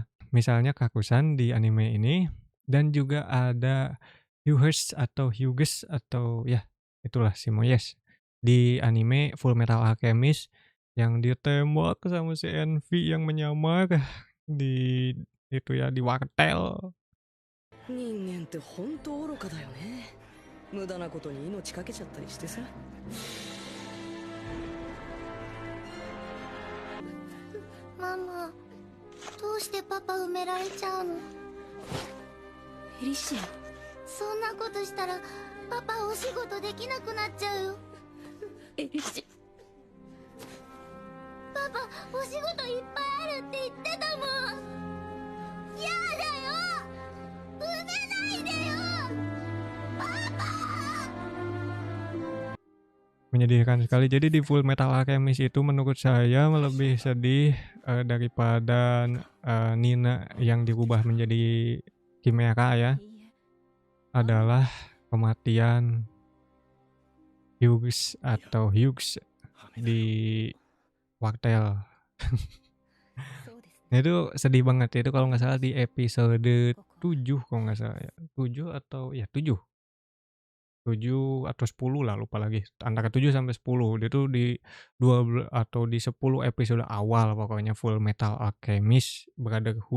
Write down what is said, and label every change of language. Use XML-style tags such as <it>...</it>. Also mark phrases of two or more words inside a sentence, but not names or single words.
<id>Misalnya Kakusan di anime ini dan juga ada Hyuges atau ya itulah si Moyes di anime Fullmetal Alchemist yang ditembak sama si Envy yang menyamar di itu ya, di wartel.</id> <ja>人間って本当愚かだよね。無駄なことに命かけちゃったりしてさ。ママ、どうしてパパ埋められちゃうの？エリシア、そんなことしたらパパお仕事できなくなっちゃうよ。エリシパパお仕事いっぱいあるって言ってたもん。やだよ、埋めないでよ、パパ。</ja> <id>Menyedihkan sekali. Jadi di Fullmetal Alchemist itu menurut saya lebih sedih, daripada, Nina yang dirubah menjadi Chimera ya,</id> <ja>いいえ、</ja> <id>adalah kematian Hughes</id> <ja>羽だよ。</ja> <id>di wartel.</id> <ja>そうです Nah ね。</ja> <id>itu sedih banget, itu kalau nggak salah di episode</id> <ja>ここ</ja> <id>7 kalau nggak salah ya, 7 atau ya 7, 7 atau 10 lah lupa lagi, antara 7 sampai 10. Dia tuh di 10 episode awal pokoknya Fullmetal Alchemist Brotherhood.</id>